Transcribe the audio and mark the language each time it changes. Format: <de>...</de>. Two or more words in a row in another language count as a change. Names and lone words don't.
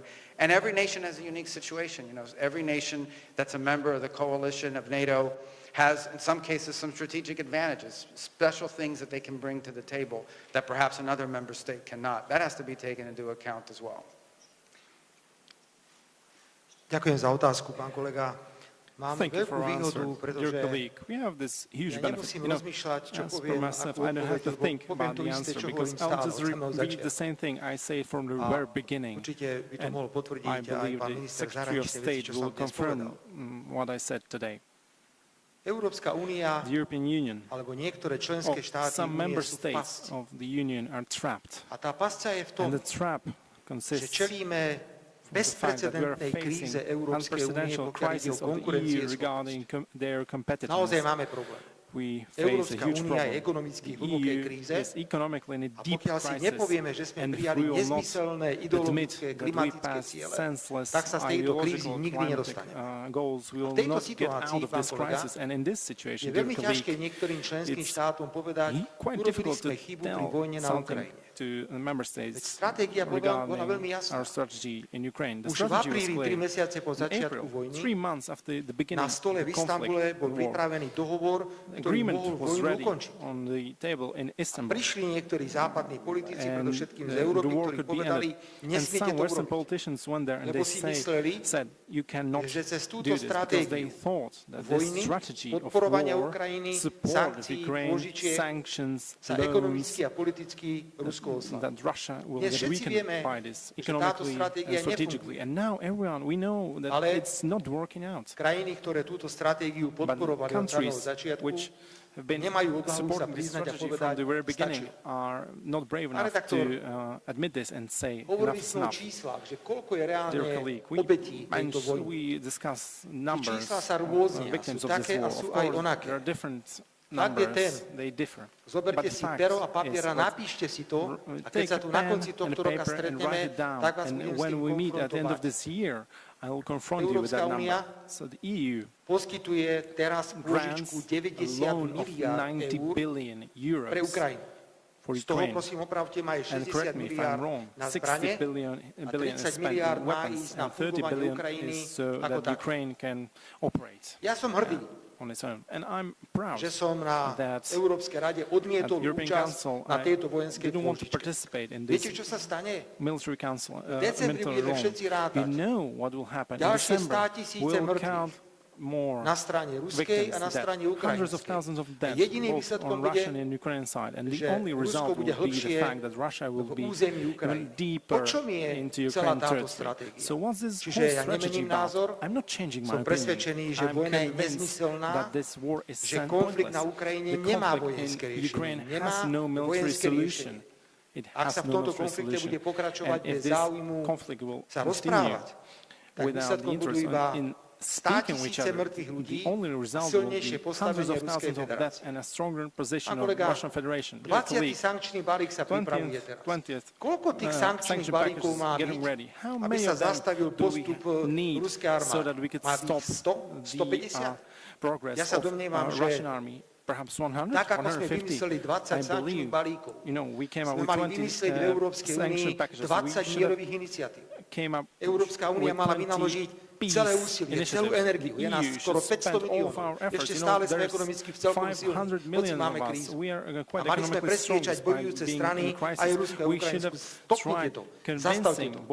<en>And every nation has a unique situation. Every nation that's a member of the coalition of NATO has, in some cases, some strategic advantages, special things that they can bring to the table that perhaps another member state cannot. That has to be taken into account as well.</en> <sk>Ďakujem za otázku, pán kolega. Máme</sk> <en>Thank you for</en> <sk>veľkú výhodu,</sk> <en>answering, dear</en> <sk>pretože</sk> <en>colleague. We have this huge</en> <sk>ja</sk> <en>benefit.</en> <sk>nemusím</sk> <en>You know,</en> <sk>rozmýšľať, čo</sk> <en>as for</en> <sk>poviem,</sk> <en>myself,</en> <sk>akú</sk> <en>I don't have to</en> <sk>odpoveď,</sk> <en>think</en> <sk>lebo poviem</sk> <en>about</en> <sk>to</sk> <en>the</en> <sk>isté,</sk> <en>answer</en> <sk>čo</sk> <en>because</en> <sk>hovorím</sk> <en>I'll</en> <sk>stále</sk> <en>just</en> <sk>od samého</sk> <en>repeat the</en> <sk>začiatku.</sk> <en>same thing I say from the</en> <sk>A</sk> <en>very beginning.</en> <sk>určite by to</sk> <en>And</en> <sk>mohol</sk> <en>I</en> <sk>potvrdiť aj</sk> <en>believe</en> <sk>pán</sk> <en>the</en> <sk>minister</sk> <en>Secretary of</en> <sk>zahraničnej veci,</sk> <en>State</en> <sk>čo som</sk> <en>will</en> <sk>dnes povedal.</sk> <en>confirm what I said today.</en> <sk>Európska únia</sk> <en>The European Union,</en> <sk>alebo niektoré členské štáty</sk> <en>some member</en> <sk>únie sú v</sk> <en>states</en> <sk>pasci.</sk> <en>of the Union are trapped.</en> <sk>A tá pasca je v tom,</sk> <en>And the trap</en> <sk>že</sk> <en>consists</en> <sk>čelíme</sk> <en>the fact that we are</en> <sk>bezprecedentnej kríze</sk> <en>facing</en> <sk>Európskej únie,</sk> <en>unprecedented</en> <sk>pokiaľ ide</sk> <en>crisis</en> <sk>o</sk> <en>of the EU</en> <sk>konkurencieschopnosť.</sk> <en>regarding their</en> <sk>Naozaj</sk> <en>competitiveness.</en> <sk>máme problém.</sk> <en>We face a</en> <sk>Európska</sk> <en>huge</en> <sk>únia je</sk> <en>problem.</en> <sk>ekonomicky v</sk> <en>The</en> <sk>hlbokej</sk> <en>EU</en> <sk>kríze</sk> <en>is economically in a</en> <sk>a</sk> <en>deep</en> <sk>pokiaľ si</sk> <en>crisis,</en> <sk>nepovieme, že sme</sk> <en>and if</en> <sk>prijali</sk> <en>we will not</en> <sk>nezmyselné</sk> <en>admit</en> <sk>ideologické</sk> <en>that we</en> <sk>klimatické</sk> <en>pass</en> <sk>ciele,</sk> <en>senseless</en> <sk>tak sa z tejto krízy</sk> <en>ideological</en> <sk>nikdy</sk> <en>climatic</en> <sk>nedostaneme.</sk> <en>goals, we</en> <sk>A v</sk> <en>will</en> <sk>tejto</sk> <en>not get</en> <sk>situácii,</sk> <en>out of</en> <sk>pán</sk> <en>this</en> <sk>kolega,</sk> <en>crisis. And in this</en> <sk>Je</sk> <en>situation, dear</en> <sk>veľmi ťažké</sk> <en>colleague,</en> <sk>niektorým členským</sk> <en>it's</en> <sk>štátom povedať,</sk> <en>quite</en> <sk>urobili</sk> <en>difficult</en> <sk>sme</sk> <en>to</en> <sk>chybu pri</sk> <en>tell</en> <sk>vojne na</sk> <en>something</en> <sk>Ukrajine.</sk> <en>to the member</en> <sk>Veď</sk> <en>states</en> <sk>stratégia bola veľmi</sk> <en>regarding</en> <sk>jasná.</sk> <en>our strategy in Ukraine. The</en> <sk>Už v</sk> <en>strategy was</en> <sk>apríli, 3</sk> <en>clear.</en> <sk>mesiace po</sk> <en>In</en> <sk>začiatku</sk> <en>April,</en> <sk>vojny,</sk> <en>3 months after the beginning</en> <sk>na stole</sk> <en>of</en> <sk>v</sk> <en>the</en> <sk>Istambule</sk> <en>conflict,</en> <sk>bol</sk> <en>the war,</en> <sk>pripravený dohovor, ktorý</sk> <en>agreement</en> <sk>mohol</sk> <en>was</en> <sk>vojnu</sk> <en>ready</en> <sk>ukončiť.</sk> <en>on the table in</en> <sk>A</sk> <en>Istanbul.</en> <sk>prišli niektorí západní politici,</sk> <en>And</en> <sk>predovšetkým z</sk> <en>the</en> <sk>Európy,</sk> <en>war</en> <sk>ktorí</sk> <en>could be</en> <sk>povedali,</sk> <en>ended. And</en> <sk>nesmiete</sk> <en>some</en> <sk>to</sk> <en>Western</en> <sk>urobiť.</sk> <en>politicians went there and</en> <sk>Lebo</sk> <en>they</en> <sk>si mysleli,</sk> <en>said you cannot</en> <sk>že cez túto</sk> <en>do this because they</en> <sk>stratégiu</sk> <en>thought that this</en> <sk>vojny,</sk> <en>strategy of</en> <sk>podporovania</sk> <en>war,</en> <sk>Ukrajiny,</sk> <en>support of</en> <sk>sankcií,</sk> <en>Ukraine,</en> <sk>pôžičiek</sk> <en>sanctions,</en> <sk>sa</sk> <en>loans,</en> <sk>ekonomicky a politicky Rusko oslabí.</sk> <en>that Russia will</en> <sk>Dnes</sk> <en>get</en> <sk>všetci vieme,</sk> <en>weakened by this</en> <sk>že táto</sk> <en>economically</en> <sk>stratégia</sk> <en>and strategically. And now everyone, we know that</en> <sk>Ale</sk> <en>it's not working out.</en> <sk>Krajiny, ktoré túto stratégiu</sk> <en>But</en> <sk>podporovali od samého</sk> <en>countries</en> <sk>začiatku,</sk> <en>which have been</en> <sk>nemajú odvahu sa</sk> <en>supporting this</en> <sk>priznať a</sk> <en>strategy</en> <sk>povedať,</sk> <en>from the very beginning</en> <sk>stačilo.</sk> <en>are not brave</en> <sk>Pane</sk> <en>enough</en> <sk>redaktor,</sk> <en>to admit this and say enough</en> <sk>hovorili</sk> <en>is</en> <sk>sme o</sk> <en>enough.</en> <sk>číslach, že koľko je reálne</sk> <en>Dear colleague,</en> <sk>obetí tejto vojny.</sk> <en>we discuss numbers</en> <sk>čísla sa rôznia,</sk> <en>victims</en> <sk>sú</sk> <en>of this</en> <sk>také a</sk> <en>war.</en> <sk>sú</sk> <en>Of</en> <sk>aj</sk> <en>course,</en> <sk>onaké.</sk> <en>there are different</en> <sk>Fakt je ten,</sk> <en>numbers, they differ. But</en> <sk>zoberte</sk> <en>the</en> <sk>si</sk> <en>fact</en> <sk>pero a</sk> <en>is</en> <sk>papier a</sk> <en>that</en> <sk>napíšte si to a keď</sk> <en>take</en> <sk>sa tu na</sk> <en>pen</en> <sk>konci</sk> <en>and</en> <sk>tohto</sk> <en>a</en> <sk>roka</sk> <en>paper and</en> <sk>stretneme,</sk> <en>write it down.</en> <sk>tak vás</sk> <en>And</en> <sk>budem s</sk> <en>when</en> <sk>tým</sk> <en>we meet at the end of</en> <sk>konfrontovať.</sk> <en>this year, I will confront you with</en> <sk>Európska</sk> <en>that</en> <sk>únia</sk> <en>number. So the EU</en> <sk>poskytuje teraz pôžičku</sk> <en>grants</en> <sk>90</sk> <en>a loan of</en> <sk>miliárd</sk> <en>90</en> <sk>eur</sk> <en>billion</en> <sk>pre</sk> <en>euros</en> <sk>Ukrajinu.</sk> <en>for</en> <sk>Z toho,</sk> <en>Ukraine.</en> <sk>prosím, opravte ma, je</sk> <en>And</en> <sk>60</sk> <en>correct me if</en> <sk>miliárd</sk> <en>I'm wrong,</en> <sk>na</sk> <en>60</en> <sk>zbrane</sk> <en>billion</en> <sk>a</sk> <en>is</en> <sk>30</sk> <en>spent</en> <sk>miliárd</sk> <en>in</en> <sk>má</sk> <en>weapons</en> <sk>ísť na</sk> <en>and 30</en> <sk>fungovanie</sk> <en>billion</en> <sk>Ukrajiny</sk> <en>is so</en> <sk>ako</sk> <en>that</en> <sk>také.</sk> <en>Ukraine can operate</en> <sk>Ja som hrdý,</sk> <en>on its own. And I'm proud</en> <sk>že som na</sk> <en>that</en> <sk>Európskej rade odmietol</sk> <en>at European</en> <sk>účasť</sk> <en>Council</en> <sk>na</sk> <en>I</en> <sk>tejto vojenskej</sk> <en>didn't want to</en> <sk>pôžičke.</sk> <en>participate in</en> <sk>Viete,</sk> <en>this</en> <sk>čo sa stane?</sk> <en>military council,</en> <sk>V decembri</sk> <en>military</en> <sk>budeme</sk> <en>loan.</en> <sk>všetci</sk> <en>We</en> <sk>rátať.</sk> <en>know what will happen in</en> <sk>Ďalšie</sk> <en>December.</en> <sk>100 000</sk> <en>We'll</en> <sk>mŕtvych</sk> <en>count more</en> <sk>na strane ruskej a</sk> <en>victims</en> <sk>na strane</sk> <en>dead, hundreds of</en> <sk>ukrajinskej.</sk> <en>thousands of</en> <sk>A</sk> <en>dead,</en> <sk>jediným</sk> <en>both</en> <sk>výsledkom</sk> <en>on</en> <sk>bude,</sk> <en>Russian and Ukrainian side. And the</en> <sk>že</sk> <en>only</en> <sk>Rusko</sk> <en>result</en> <sk>bude</sk> <en>will be</en> <sk>hlbšie</sk> <en>the fact that Russia will</en> <sk>v</sk> <en>be</en> <sk>území</sk> <en>even</en> <sk>Ukrajiny.</sk> <en>deeper</en> <sk>O čom je</sk> <en>into</en> <sk>celá</sk> <en>Ukraine</en> <sk>táto</sk> <en>territory.</en> <sk>stratégia?</sk> <en>So what's this</en> <sk>Čiže</sk> <en>whole</en> <sk>ja</sk> <en>strategy</en> <sk>nemením</sk> <en>about?</en> <sk>názor,</sk> <en>I'm not changing</en> <sk>som</sk> <en>my</en> <sk>presvedčený,</sk> <en>opinion.</en> <sk>že</sk> <en>I'm</en> <sk>vojna je</sk> <en>convinced</en> <sk>nezmyselná,</sk> <en>that this war is</en> <sk>že konflikt na</sk> <en>pointless.</en> <sk>Ukrajine</sk> <en>The</en> <sk>nemá</sk> <en>conflict</en> <sk>vojenské</sk> <en>in</en> <sk>riešenie,</sk> <en>Ukraine</en> <sk>nemá</sk> <en>has no military</en> <sk>vojenské</sk> <en>solution.</en> <sk>riešenie.</sk> <en>It</en> <sk>Ak</sk> <en>has</en> <sk>sa v</sk> <en>no</en> <sk>tomto</sk> <en>military</en> <sk>konflikte</sk> <en>solution.</en> <sk>bude pokračovať</sk> <en>And if</en> <sk>bez</sk> <en>this</en> <sk>záujmu</sk> <en>conflict will</en> <sk>sa</sk> <en>continue</en> <sk>rozprávať, tak</sk> <en>without the</en> <sk>výsledkom budú</sk> <en>interest</en> <sk>iba</sk> <en>in</en> <sk>100</sk> <en>speaking with each</en> <sk>000</sk> <en>other,</en> <sk>mŕtvych ľudí,</sk> <en>the only result will</en> <sk>silnejšie</sk> <en>be hundreds</en> <sk>postavenie</sk> <en>of</en> <sk>Ruskej</sk> <en>thousands of deaths</en> <sk>federácie.</sk> <en>and a stronger position</en> <sk>Pán</sk> <en>of</en> <sk>kolega,</sk> <en>Russian Federation.</en> <sk>20. sankčný balík sa pripravuje teraz.</sk> <en>20th</en> <sk>Koľko tých sankčných</sk> <en>sanction</en> <sk>balíkov</sk> <en>package</en> <sk>má</sk> <en>is getting</en> <sk>byť,</sk> <en>ready. How</en> <sk>aby</sk> <en>many</en> <sk>sa</sk> <en>of them</en> <sk>zastavil</sk> <en>do we</en> <sk>postup</sk> <en>need</en> <sk>ruskej</sk> <en>so that</en> <sk>armády?</sk> <en>we could</en> <sk>Má byť</sk> <en>stop</en> <sk>100? 150?</sk> <en>progress</en> <sk>Ja sa</sk> <en>of</en> <sk>domnievam, že</sk> <en>Russian army? Perhaps 100,</en> <sk>tak ako sme</sk> <en>150.</en> <sk>vymysleli 20</sk> <en>I</en> <sk>sankčných</sk> <en>believe,</en> <sk>balíkov,</sk> <en>we came up</en> <sk>sme</sk> <en>with</en> <sk>mali</sk> <en>20</en> <sk>vymyslieť v Európskej</sk> <en>sanction</en> <sk>únii</sk> <en>packages.</en> <sk>20 mierových iniciatív. Európska únia mala vynaložiť celé úsilie, celú energiu. Je nás skoro 500 miliónov. Ešte stále sme ekonomicky v celkom silní, hoci máme krízu. A mali sme presviečať bojujúce strany, aj Rusko a Ukrajinsku, stopnite to, zastavte to.</sk>